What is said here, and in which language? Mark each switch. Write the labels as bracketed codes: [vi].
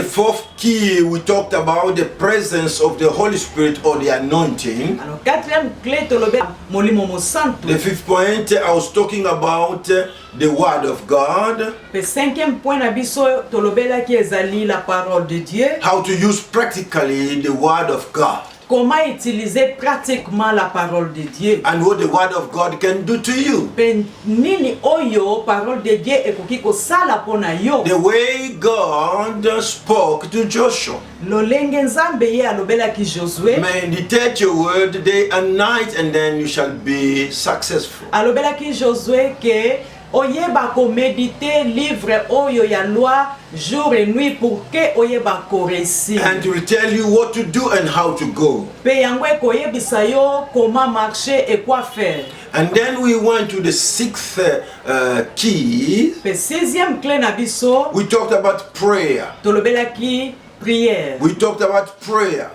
[en] And the fourth key we talked about the presence of the Holy Spirit or the anointing. [fr] Alors quatrième clé [ln] to lobela molimo mo santo. [en] The fifth point I was talking about the word of God. [ln] Pe [fr] cinquième point [ln] na biso to lobela ki ezali [fr] la parole de Dieu. [en] How to use practically the word of God. [fr] Comment utiliser pratiquement la parole de Dieu. [en] And what the word of God can do to you. [ln] Pe nini oyo [fr] parole de Dieu [ln] ekoki ko sala pona yo. [en] The way God spoke to Joshua. [ln] Lolenge Nzambe ye alobela ki Josué. [en] Meditate your word day and night and then you shall be successful. [ln] Alobela ki Josué ke oyeba ko [fr] méditer livre [ln] oyo ya [fr] loi jour et nuit pour que [ln] oyeba ko [fr] réussir. [en] And to tell you what to do and how to go. [ln] Pe yango koyebisa yo [fr] comment marcher et quoi faire. [en] And then we went to the sixth key. [ln] Pe [fr] sixième clé [ln] na biso. [en] We talked about prayer. [ln] Tolobela ki prière. [en] We talked about prayer.